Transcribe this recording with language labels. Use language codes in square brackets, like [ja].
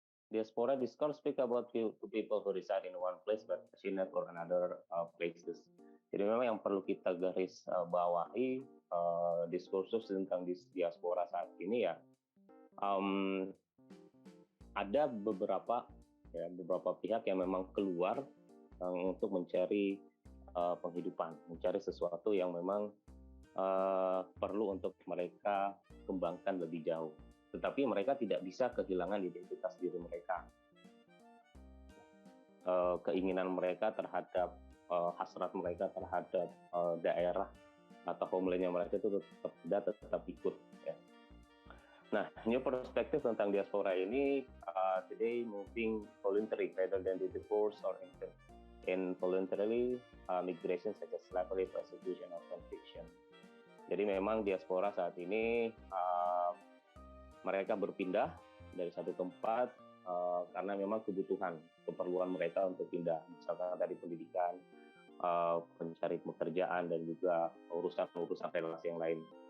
[en] Diaspora discourse speak about people who reside in one place but passionate for another places. [id] Jadi memang yang perlu kita garis bawahi diskursus tentang diaspora saat ini ya, ada beberapa pihak yang memang keluar untuk mencari penghidupan, mencari sesuatu yang memang perlu untuk mereka kembangkan lebih jauh. Tetapi mereka tidak bisa kehilangan identitas diri mereka. Keinginan mereka terhadap hasrat mereka terhadap daerah atau homeland-nya mereka itu tetap ikut. Ya. [en] Nah, new [id] perspektif tentang diaspora ini [en] today moving voluntary rather than the forced or involuntarily migration such as slavery, persecution, or conviction. [id] Jadi memang diaspora saat ini mereka berpindah dari satu tempat karena memang keperluan mereka untuk pindah, misalkan dari pendidikan, mencari pekerjaan dan juga urusan relasi yang lain.